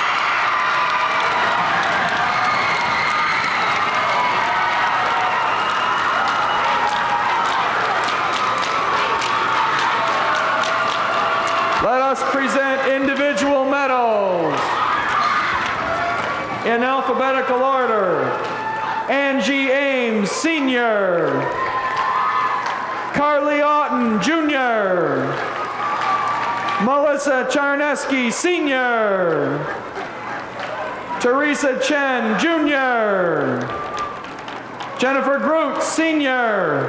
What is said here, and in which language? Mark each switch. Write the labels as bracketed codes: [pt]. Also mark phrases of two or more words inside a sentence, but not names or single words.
[en] Let us present individual medals in alphabetical order. Angie Ames, Sr. Carly Otten, Jr. Melissa Charneski, Sr. Teresa Chen, Jr. Jennifer Groot, Sr.